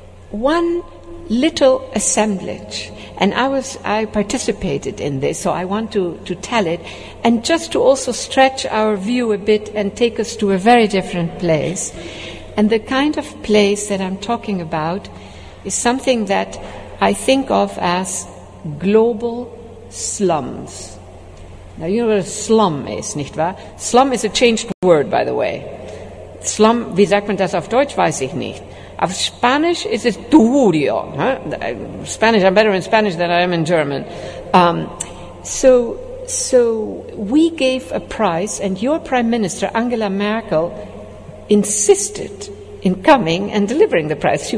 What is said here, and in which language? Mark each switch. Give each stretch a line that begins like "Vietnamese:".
English: One little assemblage, and I participated in this, so I want to tell it, and just to also stretch our view a bit and take us to a very different place. And the kind of place that I'm talking about is something that I think of as global slums. Now, you know what a slum is,
German: nicht wahr?
English: Slum is a changed word, by the way.
German: Slum, wie sagt man das auf Deutsch, weiß ich nicht.
English: Auf Spanish is it tugurio. Spanish, I'm better in Spanish than I am in German. So we gave a prize, and your Prime Minister, Angela Merkel, insisted in coming and delivering the prize.